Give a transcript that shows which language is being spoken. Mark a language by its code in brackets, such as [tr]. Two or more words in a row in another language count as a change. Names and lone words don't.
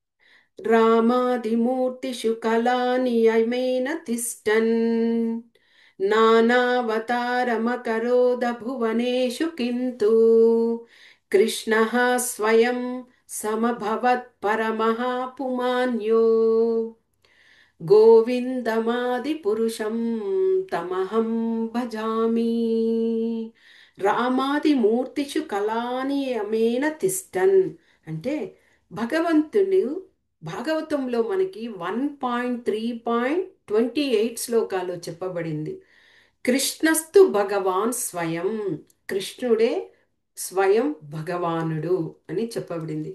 [sa] రామాదిమూర్తిషు కళానియమేన తిష్టన్ నానావతారమకరోద భువనేషు కింతు కృష్ణః స్వయం సమభవత్ పరమః పుమాన్యో గోవిందమాది పురుషం తమహం భజామి. రామాది మూర్తిషు కళానియమేన తిష్టన్ [te] అంటే భగవంతుడు భాగవతంలో మనకి 1.3.28 శ్లోకాలు చెప్పబడింది. [sa] కృష్ణస్తు భగవాన్ స్వయం, [te] కృష్ణుడే స్వయం భగవానుడు అని చెప్పబడింది.